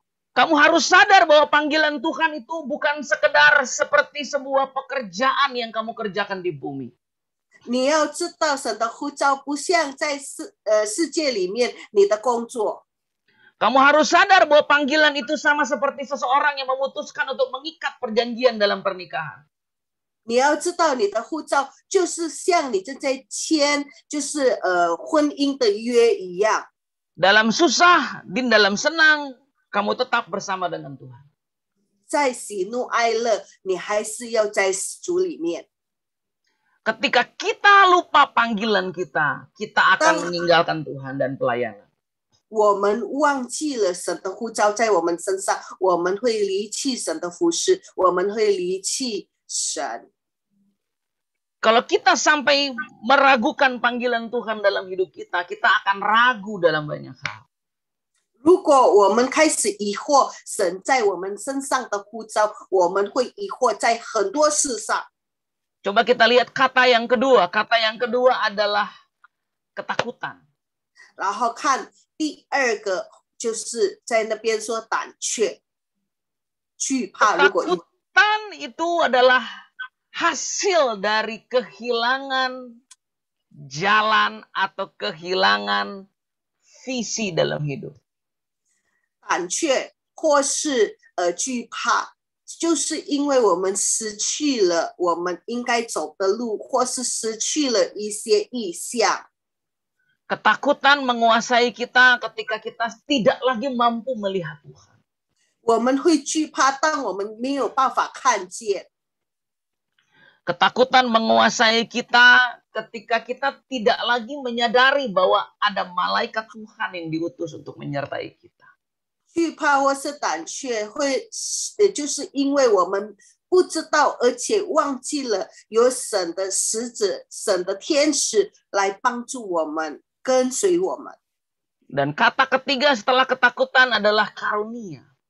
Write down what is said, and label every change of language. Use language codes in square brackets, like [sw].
[id] Kamu harus sadar bahwa panggilan Tuhan itu bukan sekedar seperti sebuah pekerjaan yang kamu kerjakan di bumi. [zh] 你要知道，神的呼召不像在世界里面你的工作。 [id] Kamu harus sadar bahwa panggilan itu sama seperti seseorang yang memutuskan untuk mengikat perjanjian dalam pernikahan. [zh] 你要知道，你的呼召就是像你正在签，婚姻的约一样。 [id] Dalam susah, di dalam senang, kamu tetap bersama dengan Tuhan. [zh] 在喜怒哀乐，你还是要在主里面。 [id] Ketika kita lupa panggilan kita, kita akan meninggalkan Tuhan dan pelayanan. [zh] 我们忘记了神的呼召在我们身上，我们会离弃神的服侍，我们会离弃神。 [id] Kalau kita sampai meragukan panggilan Tuhan dalam hidup kita, kita akan ragu dalam banyak hal. [zh] 如果我们开始疑惑神在我们身上的呼召，我们会疑惑在很多事上。 [id] Coba kita lihat kata yang kedua. Kata yang kedua adalah ketakutan. [zh] 然后看第二个，就是在那边说胆怯、惧怕。如果 [id] Ketakutan itu adalah hasil dari kehilangan jalan atau kehilangan visi dalam hidup. [zh] 胆怯或是惧怕，就是因为我们失去了我们应该走的路，或是失去了一些意向。 [id] Ketakutan menguasai kita ketika kita tidak lagi mampu melihat Tuhan. [zh] 我们会惧怕，当我们没有办法看见。 [id] Ketakutan menguasai kita ketika kita tidak lagi menyadari bahwa ada malaikat Tuhan yang diutus untuk menyertai kita. [zh] 惧怕或是胆怯会，就是因为我们不知道，而且忘记了有神的使者、神的天使来帮助我们、跟随我们。 [id] Dan kata ketiga setelah ketakutan adalah karunia.